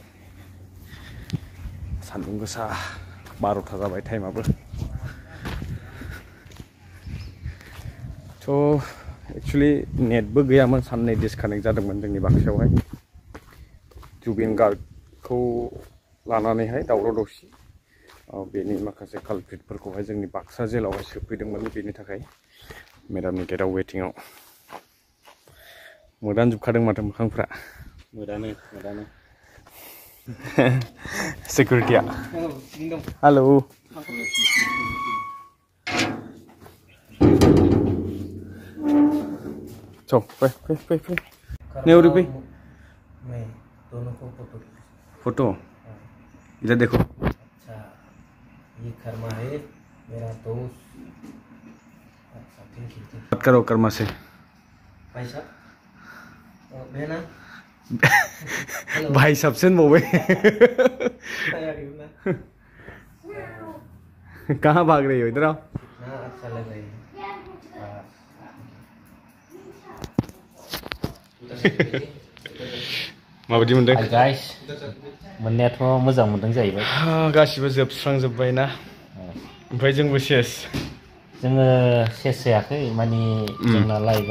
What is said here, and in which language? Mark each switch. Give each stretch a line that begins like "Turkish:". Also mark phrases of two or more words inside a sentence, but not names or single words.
Bodo: सान्दुं गोसा 12टा जाबाय टाइमाबो थ' एक्चुअली नेटबो गैयामोन साननै डिसकानेक्ट जादोंमोन जोंनि बाक्सायावहाय जुबिन गार्गखौ लानानैहाय दावराव दावसि बेनि माखासे कालप्रिटफोरखौहाय जोंनि बाक्सा जेलावहाय सोफैदोंमोन बेनि थाखाय मेडामनि गेटआव वेटिंआव मोदानजोबखादों माथो मोखांफ्रा मोदानो सिकिउरिटिया हेलौ चल पे नेवरी पे
Hindi: मैं दोनों को फोटो इधर देखो अच्छा ये कर्मा है मेरा दोस्त अच्छा
English: thank you
Hindi: बात करो कर्मा से भाई साहब बहना भाई साहब से बोले कहाँ भाग रही हो इधर आओ अच्छा लग रही है
Bodo: माबायदि मोनदों गाइस मोननायाथ' मोजां मोनदों जाहैबाय गासिबो जोबस्रांजोब्बाय ना ओमफ्राय जोंबो सेस जोङो सेस जायाखै माने जोंना लाइभआ